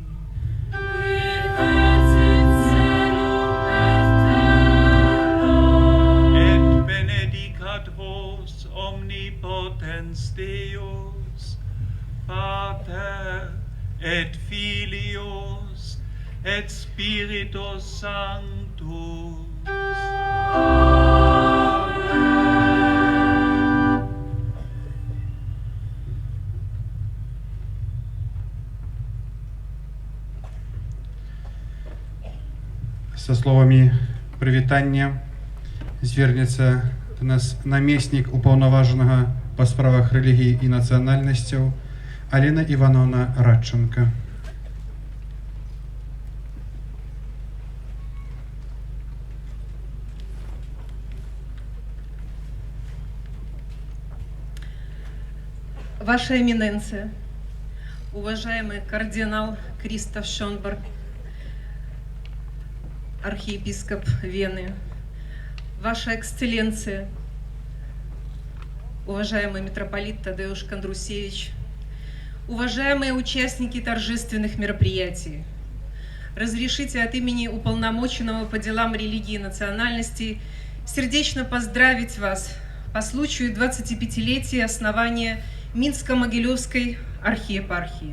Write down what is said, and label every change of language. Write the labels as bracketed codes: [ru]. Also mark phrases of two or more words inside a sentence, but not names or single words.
[la] Vos omnipotens Deus, Pater et Filius et Spiritus Sanctus. [ru] Со словами [uk] привітання звернеться до нас намеснік уповноваженого по справах релігії і національностей Аліна Івановна Радченко. [ru] Ваша Эминенция, уважаемый кардинал Кристоф Шонберг, архиепископ Вены, Ваша Эксцелленция, уважаемый митрополит Тадеуш Кондрусевич, уважаемые участники торжественных мероприятий, разрешите от имени уполномоченного по делам религии и национальности сердечно поздравить вас по случаю 25-летия основания Минско-Могилевской архиепархии.